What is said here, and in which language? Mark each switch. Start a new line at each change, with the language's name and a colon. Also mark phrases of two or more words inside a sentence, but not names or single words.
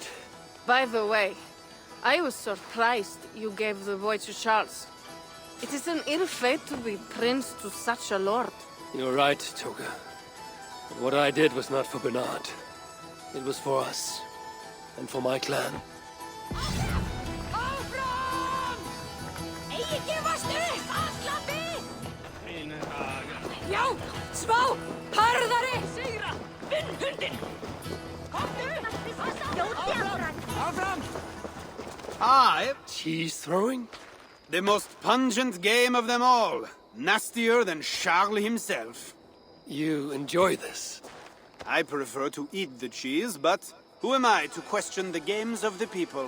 English: By the way, I was surprised you gave the boy to Charles. It is an ill fate to be prince to such a lord. You're right, Toka. But what I did was not for Bernard. It was for us. And for my clan.
Icelandic: Áfram! Eigi gefast upp, Aslabi! Já! Smá! Harðari! Sigra! Vinn hundin! Áfram!
English: Aye. Cheese throwing? The most pungent game of them all. Nastier than Charles himself. You enjoy this? I prefer to eat the cheese, but who am I to question the games of the people?